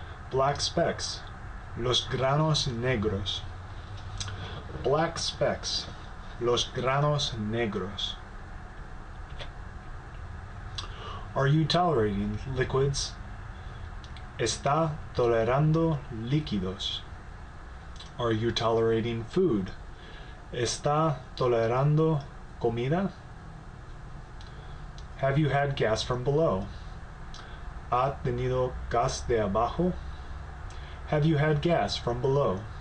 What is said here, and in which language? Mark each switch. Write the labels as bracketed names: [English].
[English] Black specks. [Spanish] Los granos negros. [English] Black specks. [Spanish] Los granos negros. [English] Are you tolerating liquids? [Spanish] ¿Está tolerando líquidos? [English] Are you tolerating food? [Spanish] ¿Está tolerando comida? [English] Have you had gas from below? [Spanish] ¿Ha tenido gas de abajo? [English] Have you had gas from below?